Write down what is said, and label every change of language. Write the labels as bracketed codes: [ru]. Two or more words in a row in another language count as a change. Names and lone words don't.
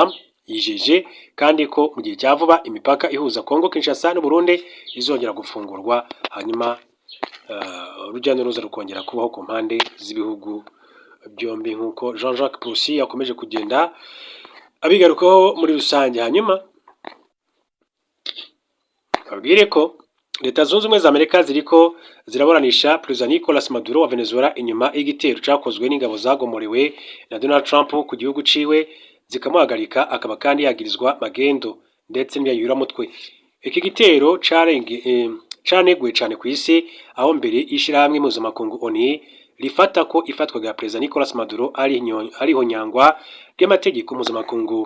[rn] Yijeje kandi ko mu gihe cya vuba imipaka ihuza Kongo Kinshasa n'u Burundi izongera gufungurwa, hanyuma urujya n'uruza rukongera kubaho ku mpande z'ibihugu byombi nk'uko Jean-Jacques Purusi yakomeje kugenda abigarukaho muri rusange. Hanyuma babwire ko Leta Zunze Ubumwe za Amerika ziriko ziraburanisha Perezida Nicolas Maduro wa Venezuela inyuma y'igitero cyakozwe n'ingabo zagomorewe na Donald Trump ku gihugu ciwe zikamuhagarika, akaba kandi yagirizwa magendo ndetse n'iyayuramutwe. Iki gitero canegwe cyane ku isi, aho mbere ishirahamwe mpuzamakungu ONU rifata ko ifatwa rya Perezida Nicolas Maduro ariho nyangwa ry'amategeko mpuzamakungu.